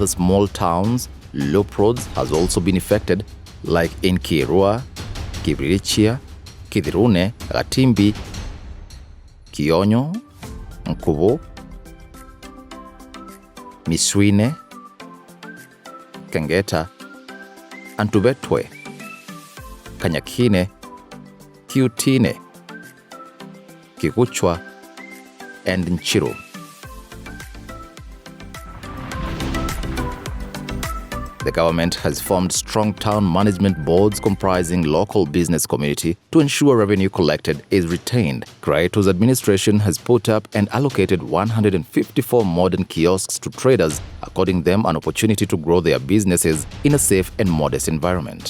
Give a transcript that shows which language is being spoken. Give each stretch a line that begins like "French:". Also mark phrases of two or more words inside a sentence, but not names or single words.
English: small towns, loop roads has also been effected, like in Kirua, Kibirichia, Kidirune, Gatimbi, Kionyo, Nkubo, Miswine, Kangeta, Antubetwe, Kanyakine, Kiutine, Kikuchwa, and Nchiru. The government has formed strong town management boards comprising local business community to ensure revenue collected is retained. Kiraitu's administration has put up and allocated 154 modern kiosks to traders, according them an opportunity to grow their businesses in a safe and modest environment.